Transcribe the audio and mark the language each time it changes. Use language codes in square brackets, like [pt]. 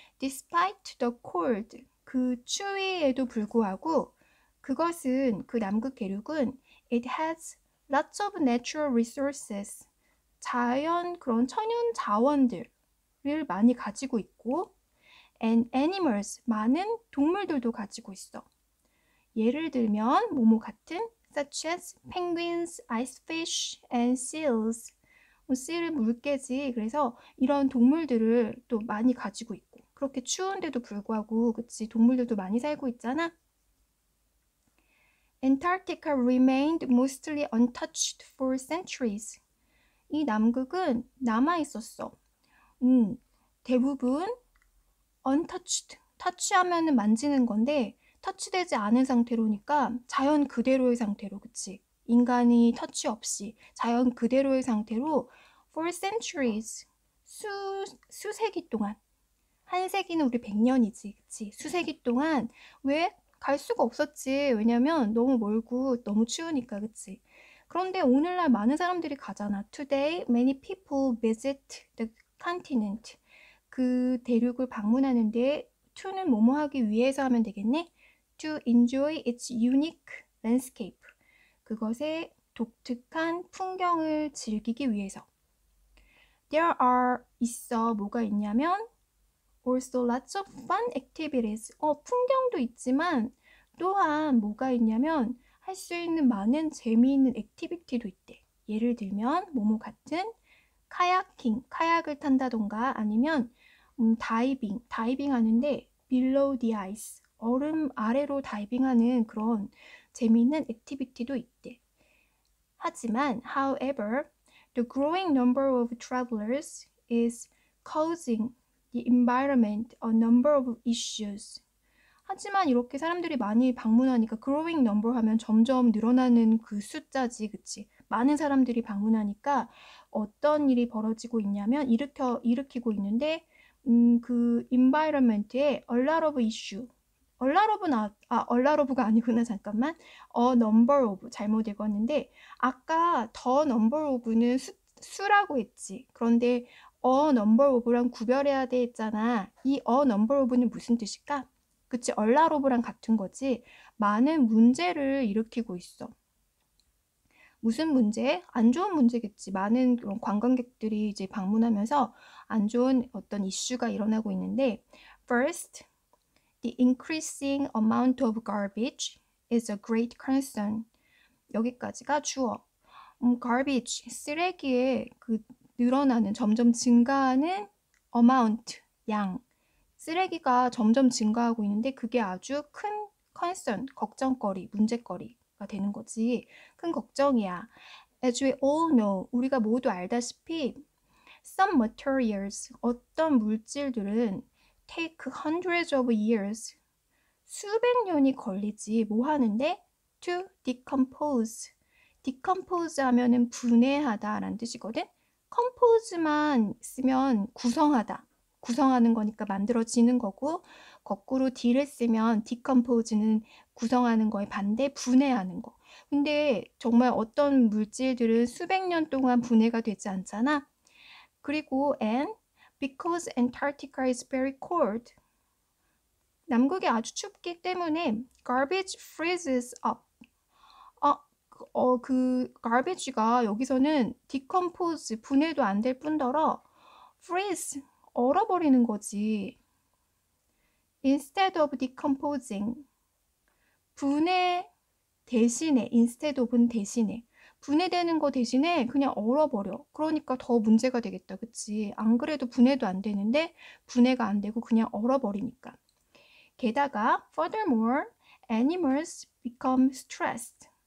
[en] despite the cold, [ko] 그 추위에도 불구하고 그것은, 그 남극 대륙은 [en] it has lots of natural resources, [ko] 자연 그런 천연 자원들을 많이 가지고 있고 [en] and animals, [ko] 많은 동물들도 가지고 있어. 예를 들면 뭐뭐 같은 [en] such as penguins, icefish and seals. [ko] seal은 물개지. 그래서 이런 동물들을 또 많이 가지고 있고, 그렇게 추운데도 불구하고 그치, 동물들도 많이 살고 있잖아. [en] Antarctica remained mostly untouched for centuries. [ko] 이 남극은 남아 있었어. 대부분 untouched, 터치하면은 만지는 건데 터치되지 않은 상태로니까 자연 그대로의 상태로, 그치? 인간이 터치 없이 자연 그대로의 상태로 [en] for centuries, [ko] 수세기 동안. 한 세기는 우리 100년이지, 그치? 수세기 동안. 왜? 갈 수가 없었지. 왜냐면 너무 멀고 너무 추우니까, 그치? 그런데 오늘날 많은 사람들이 가잖아. [en] Today, many people visit the continent. [ko] 그 대륙을 방문하는데 to는 뭐뭐 하기 위해서 하면 되겠네. [en] To enjoy its unique landscape. [ko] 그것의 독특한 풍경을 즐기기 위해서. [en] There are [ko] 있어 뭐가 있냐면 [en] also lots of fun activities. [ko] 풍경도 있지만 또한 뭐가 있냐면 할 수 있는 많은 재미있는 액티비티도 있대. 예를 들면 뭐뭐 같은 카야킹, 카약을 탄다던가 아니면 다이빙 하는데 [en] below the ice, [ko] 얼음 아래로 다이빙하는 그런 재미있는 액티비티도 있대. 하지만, [en] however, the growing number of travelers is causing the environment a number of issues. [ko] 하지만 이렇게 사람들이 많이 방문하니까 growing number 하면 점점 늘어나는 그 숫자지, 그치? 많은 사람들이 방문하니까 어떤 일이 벌어지고 있냐면 일으키고 있는데 그 environment에 [en] a lot of issue. [ko] a lot of가 아니구나. 잠깐만. a number of 잘못 읽었는데 아까 the number of는 수라고 했지. 그런데 a number of랑 구별해야 돼 했잖아. 이 a number of는 무슨 뜻일까? 그치, a lot of랑 같은 거지. 많은 문제를 일으키고 있어. 무슨 문제? 안 좋은 문제겠지. 많은 그런 관광객들이 이제 방문하면서 안 좋은 어떤 이슈가 일어나고 있는데, [en] first, the increasing amount of garbage is a great concern. [ko] 여기까지가 주어. garbage, 쓰레기의 그 늘어나는, 점점 증가하는 amount, 양. 쓰레기가 점점 증가하고 있는데 그게 아주 큰 concern, 걱정거리, 문제거리가 되는 거지. 큰 걱정이야. [en] As we all know, [ko] 우리가 모두 알다시피 [en] some materials, [ko] 어떤 물질들은 [en] take hundreds of years, [ko] 수백 년이 걸리지. 뭐 하는데? [en] To decompose. [ko] decompose 하면은 분해하다 라는 뜻이거든. compose만 쓰면 구성하다. 구성하는 거니까 만들어지는 거고, 거꾸로 D를 쓰면 decompose는 구성하는 거에 반대, 분해하는 거. 근데 정말 어떤 물질들은 수백 년 동안 분해가 되지 않잖아. 그리고 [en] and because Antarctica is very cold, [ko] 남극이 아주 춥기 때문에 [en] garbage freezes up. [ko] 그 garbage가 여기서는 decompose, 분해도 안 될 뿐더러 freeze, 얼어버리는 거지. [en] Instead of decomposing, [ko] 분해 대신에, instead of은 대신에, 분해되는 거 대신에 그냥 얼어버려. 그러니까 더 문제가 되겠다, 그치? 안 그래도 분해도 안 되는데 분해가 안 되고 그냥 얼어버리니까. 게다가 [en] furthermore, animals become stressed.